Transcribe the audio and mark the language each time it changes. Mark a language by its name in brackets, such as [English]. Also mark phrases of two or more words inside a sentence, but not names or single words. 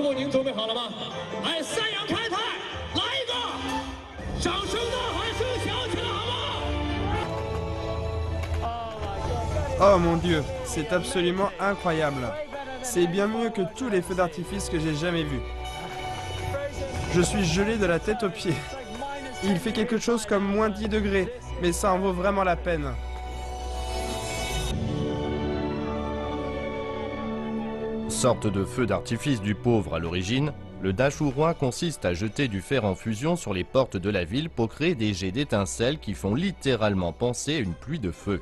[Chinese] 准备好了吗？来，三阳开泰，来一个！掌声呐喊声响起来，好不好？ [French] Oh mon Dieu, c'est absolument incroyable. C'est bien mieux que tous les feux d'artifice que j'ai jamais vus. Je suis gelé de la tête aux pieds. Il fait quelque chose comme moins 10 degrés, mais ça en vaut vraiment la peine. Sorte de feu d'artifice du pauvre à l'origine, le Dashuroi consiste à jeter du fer en fusion sur les portes de la ville pour créer des jets d'étincelles qui font littéralement penser à une pluie de feu.